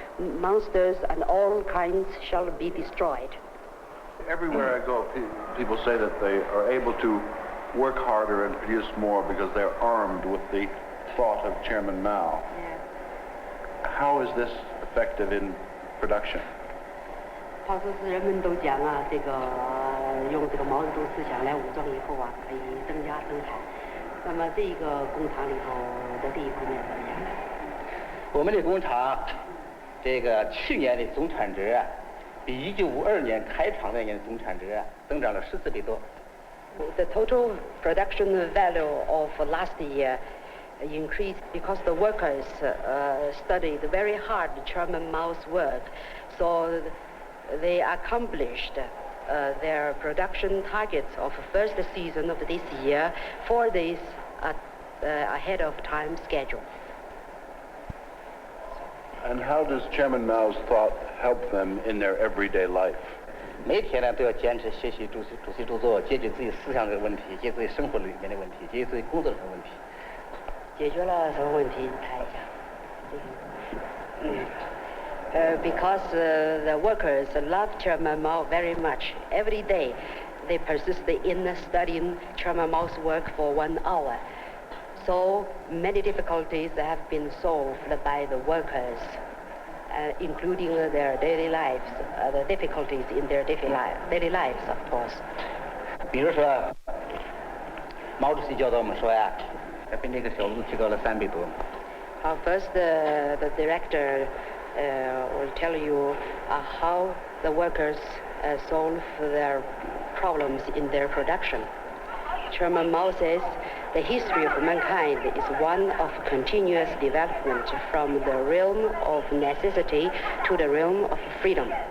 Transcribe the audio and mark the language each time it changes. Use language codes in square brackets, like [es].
[en] Monsters and all kinds shall be destroyed." Everywhere I go, people say that they are able to work harder and produce more because they're armed with the thought of Chairman Mao. How is this effective in production? [zh] 他说是人们都讲啊，这个用这个毛泽东思想来武装以后啊，可以增加生产。那么这个工厂里头的这一方面怎么样？我们的工厂这个去年的总产值啊，比1952年开厂那年的总产值啊，增长了14倍多。 [en] The total production value of last year increased because the workers studied very hard Chairman Mao's work, so they accomplished their production targets of first season of this year 4 days ahead of time schedule. And how does Chairman Mao's thought help them in their everyday life? [zh] 每天呢都要坚持学习主席著作，解决自己思想的问题，解决自己生活里面的问题，解决自己工作上的问题。解决了什么问题？谈一下。 [en] Because the workers love Chairman Mao very much. Every day, they persist in studying Chairman Mao's work for 1 hour. So many difficulties have been solved by the workers, including their daily lives, the difficulties in their daily lives, of course. [zh] 比如说，毛主席教导我们说呀，比那个收入提高了3倍多。 [en] First, the director will tell you how the workers solve their problems in their production. Chairman Mao says the history of mankind is one of continuous development from the realm of necessity to the realm of freedom.